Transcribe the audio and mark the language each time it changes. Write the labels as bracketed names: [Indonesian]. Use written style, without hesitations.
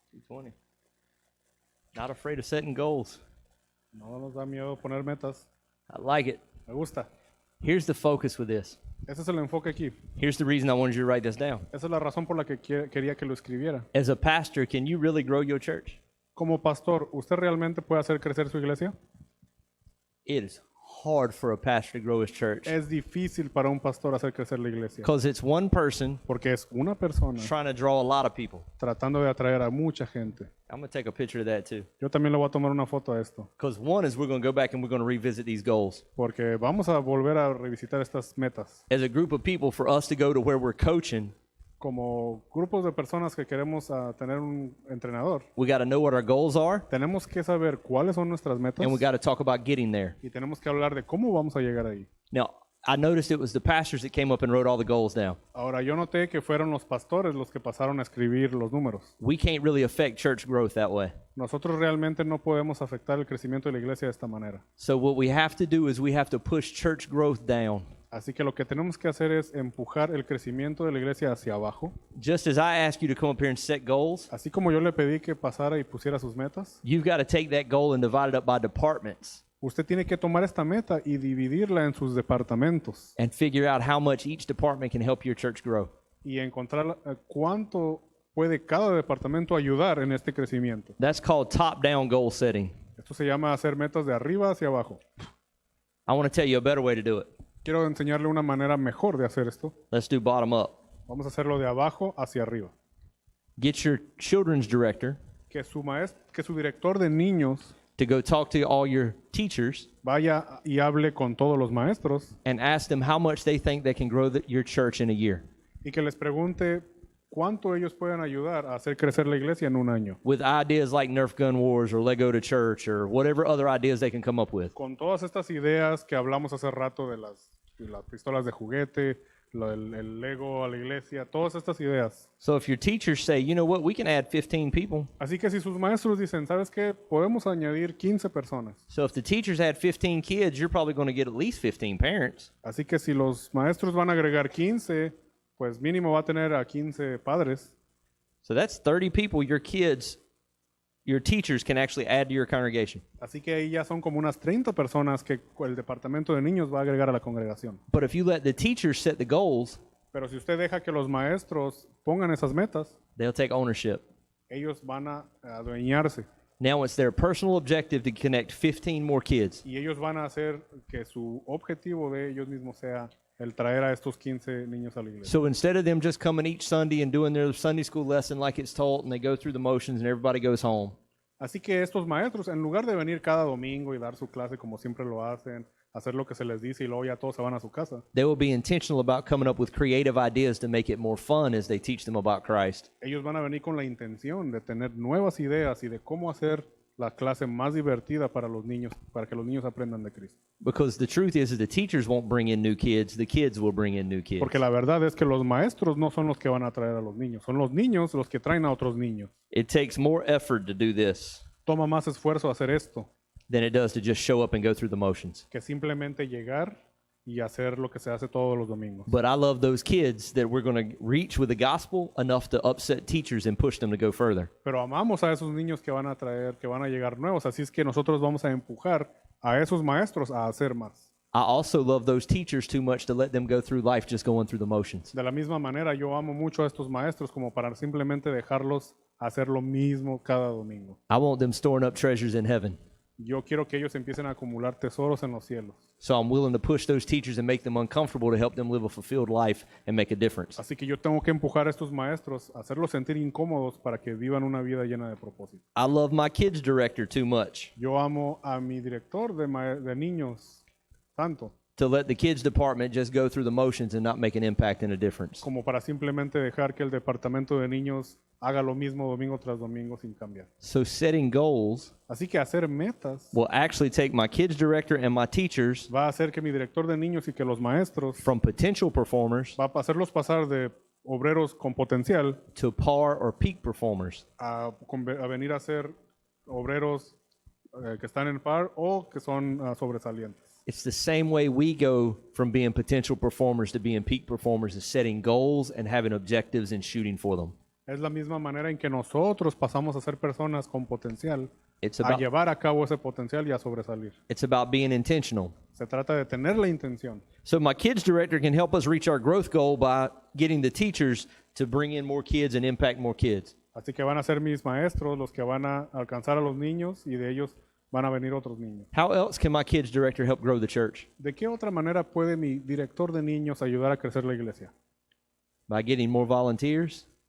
[English] $220. Not afraid of setting goals. [Spanish] No nos da miedo poner metas. [English] I like it. [Spanish] Me gusta. [English] Here's the focus with this. [Spanish] Ese es el enfoque aquí. [English] Here's the reason I wanted you to write this down. [Spanish] Esa es la razón por la que quería que lo escribiera. [English] As a pastor, can you really grow your church? [Spanish] Como pastor, ¿usted realmente puede hacer crecer su iglesia? [English] It is hard for a pastor to grow his church [Spanish] Es difícil para un pastor hacer crecer la iglesia. [English] because it's one person [Spanish] Porque es una persona [English] trying to draw a lot of people. [Spanish] tratando de atraer a mucha gente. [English] I'm going to take a picture of that too. [Spanish] Yo también le voy a tomar una foto a esto. [English] Because one is we're going to go back and we're going to revisit these goals. [Spanish] Porque vamos a volver a revisitar estas metas. [English] As a group of people, for us to go to where we're coaching, [Spanish] Como grupos de personas que queremos tener un entrenador, [English] we got to know what our goals are, [Spanish] tenemos que saber cuáles son nuestras metas [English] and we got to talk about getting there. [Spanish] y tenemos que hablar de cómo vamos a llegar ahí. [English] Now, I noticed it was the pastors that came up and wrote all the goals down. [Spanish] Ahora, yo noté que fueron los pastores los que pasaron a escribir los números. [English] We can't really affect church growth that way. [Spanish] Nosotros realmente no podemos afectar el crecimiento de la iglesia de esta manera. [English] So what we have to do is we have to push church growth down. [Spanish] Así que lo que tenemos que hacer es empujar el crecimiento de la iglesia hacia abajo. [English] Just as I ask you to come up here and set goals, [Spanish] Así como yo le pedí que pasara y pusiera sus metas, [English] you've got to take that goal and divide it up by departments [Spanish] usted tiene que tomar esta meta y dividirla en sus departamentos [English] and figure out how much each department can help your church grow. [Spanish] y encontrar cuánto puede cada departamento ayudar en este crecimiento. [English] That's called top-down goal setting. [Spanish] Esto se llama hacer metas de arriba hacia abajo. [English] I want to tell you a better way to do it. [Spanish] Quiero enseñarle una manera mejor de hacer esto. [English] Let's do bottom up. [Spanish] Vamos a hacerlo de abajo hacia arriba. [English] Get your children's director [Spanish] Que su director de niños [English] to go talk to all your teachers [Spanish] vaya y hable con todos los maestros [English] and ask them how much they think they can grow your church in a year [Spanish] y que les pregunte cuánto ellos pueden ayudar a hacer crecer la iglesia en un año. [English] with ideas like Nerf gun wars or Lego to church or whatever other ideas they can come up with. [Spanish] Con todas estas ideas que hablamos hace rato de las pistolas de juguete, el Lego a la iglesia, todas estas ideas. [English] So if your teachers say, you know what, we can add 15 people. [Spanish] Así que si sus maestros dicen, ¿sabes qué? Podemos añadir 15 personas. [English] So if the teachers add 15 kids, you're probably going to get at least 15 parents. [Spanish] Así que si los maestros van a agregar 15, pues mínimo va a tener a 15 padres. [English] So that's 30 people your kids, your teachers can actually add to your congregation. [Spanish] Así que ahí ya son como unas 30 personas que el departamento de niños va a agregar a la congregación. [English] But if you let the teachers set the goals, [Spanish] Pero si usted deja que los maestros pongan esas metas, [English] they'll take ownership. [Spanish] ellos van a adueñarse [English] Now it's their personal objective to connect 15 more kids. [Spanish] y ellos van a hacer que su objetivo de ellos mismos sea el traer a estos 15 niños a la iglesia. [English] So instead of them just coming each Sunday and doing their Sunday school lesson like it's taught and they go through the motions and everybody goes home, [Spanish] Así que estos maestros, en lugar de venir cada domingo y dar su clase como siempre lo hacen, hacer lo que se les dice y luego ya todos se van a su casa. [English] They will be intentional about coming up with creative ideas to make it more fun as they teach them about Christ. [Spanish] Ellos van a venir con la intención de tener nuevas ideas y de cómo hacer la clase más divertida para los niños, para que los niños aprendan de Cristo. [English] Because the truth is the teachers won't bring in new kids, the kids will bring in new kids. [Spanish] Porque la verdad es que los maestros no son los que van a traer a los niños, son los niños los que traen a otros niños. [English] It takes more effort to do this [Spanish] Toma más esfuerzo hacer esto [English] than it does to just show up and go through the motions. [Spanish] que simplemente llegar y hacer lo que se hace todos los domingos. [English] But I love those kids that we're going to reach with the gospel enough to upset teachers and push them to go further. [Spanish] Pero amamos a esos niños que van a traer, que van a llegar nuevos, así es que nosotros vamos a empujar a esos maestros a hacer más. [English] I also love those teachers too much to let them go through life just going through the motions. [Spanish] De la misma manera, yo amo mucho a estos maestros como para simplemente dejarlos hacer lo mismo cada domingo. [English] I want them storing up treasures in heaven. [Spanish] Yo quiero que ellos empiecen a acumular tesoros en los cielos. [English] So I'm willing to push those teachers and make them uncomfortable to help them live a fulfilled life and make a difference. [Spanish] Así que yo tengo que empujar a estos maestros, hacerlos sentir incómodos para que vivan una vida llena de propósito. [English] I love my kids director too much [Spanish] Yo amo a mi director de niños tanto [English] to let the kids department just go through the motions and not make an impact and a difference. [Spanish] como para simplemente dejar que el departamento de niños haga lo mismo domingo tras domingo sin cambiar. [English] So setting goals [Spanish] Así que hacer metas [English] will actually take my kids director and my teachers [Spanish] va a hacer que mi director de niños y que los maestros [English] from potential performers [Spanish] va a hacerlos pasar de obreros con potencial [English] to par or peak performers. [Spanish] a venir a ser obreros que están en par o que son sobresalientes. [English] It's the same way we go from being potential performers to being peak performers, is setting goals and having objectives and shooting for them. [Spanish] Es la misma manera en que nosotros pasamos a ser personas con potencial, [English] It's a about, [Spanish] llevar a cabo ese potencial y a sobresalir. [English] it's about being intentional. [Spanish] Se trata de tener la intención. [English] So my kids director can help us reach our growth goal by getting the teachers to bring in more kids and impact more kids. [Spanish] Así que van a ser mis maestros los que van a alcanzar a los niños y de ellos van a venir otros niños. [English] How else can my kids director help grow the church? [Spanish] ¿De qué otra manera puede mi director de niños ayudar a crecer la iglesia? [English] By getting more volunteers